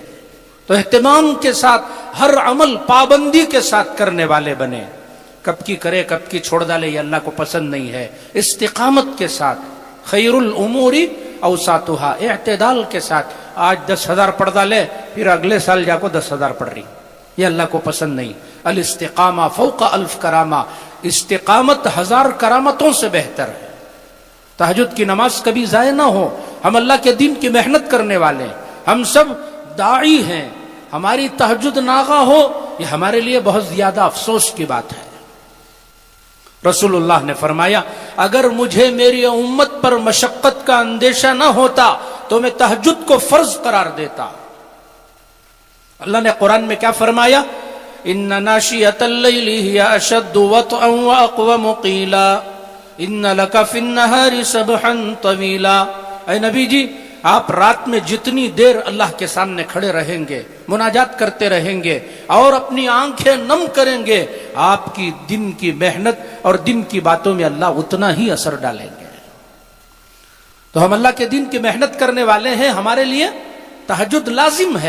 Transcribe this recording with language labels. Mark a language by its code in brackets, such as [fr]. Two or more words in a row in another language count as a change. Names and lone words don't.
[hi] तो एहतिमाम के साथ हर अमल पाबंदी के साथ करने वाले बने। कब की करे कब की छोड़ डाले, ये अल्लाह को पसंद नहीं है। इस्तिकामत के साथ, [ar] خير الأمور أوساطها, [hi] इत्तेदाल के साथ। आज 10,000 पढ़ डाले, फिर अगले साल जाको 10,000 पढ़ रही, ये अल्लाह को पसंद नहीं। [ar] الاستقامة فوق ألف كرامة, [hi] इस्तिकामत 1000 करामतों से बेहतर है। तहज्जुद की नमाज कभी जाया ना हो। हम अल्लाह के दीन की मेहनत करने वाले, हम सब दाई हैं। हमारी तहज्जुद नागा हो, ये हमारे लिए बहुत ज्यादा अफसोस की बात है। रसूलुल्लाह ने फरमाया, अगर मुझे मेरी उम्मत पर मशक्कत का अंदेशा न होता तो मैं तहज्जुद को फर्ज करार देता। अल्लाह ने कुरान में क्या फरमाया? [ar] إن ناشئة الليل هي أشد وطئا وأقوم قيلا إن لك في النهار سبحا طويلا. [hi] ऐ नबी जी, आप रात में जितनी देर अल्लाह के सामने खड़े रहेंगे, मुनाजात करते रहेंगे और अपनी आंखें नम करेंगे, आपकी दिन की मेहनत और दिन की बातों में अल्लाह उतना ही असर डालेंगे। तो हम अल्लाह के दिन की मेहनत करने वाले हैं, हमारे लिए तहज्जुद लाजिम है।